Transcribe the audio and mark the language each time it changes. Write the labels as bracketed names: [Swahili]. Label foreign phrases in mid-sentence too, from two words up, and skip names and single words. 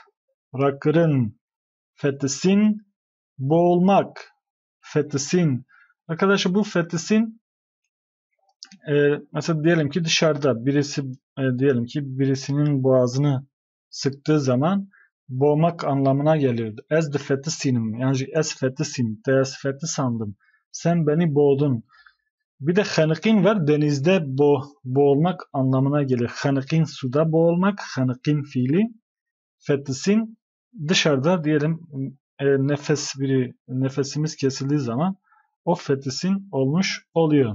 [Kurdish] Rakırın, fetisin, boğulmak. Fetisin. [Turkish] Arkadaşlar bu fetisin mesela diyelim ki dışarıda birisi diyelim ki birisinin boğazını sıktığı zaman boğmak anlamına geliyordu. [Kurdish] Ez de fetisinim. Yani ez fetisin. Ez feti sandım. [Turkish] Sen beni boğdun. Bir de hanikin var. Denizde boğulmak anlamına geliyor. Hanikin suda boğulmak. Hanikin fiili. Fetisin dışarıda diyelim nefesimiz kesildiği zaman o fetisin olmuş oluyor.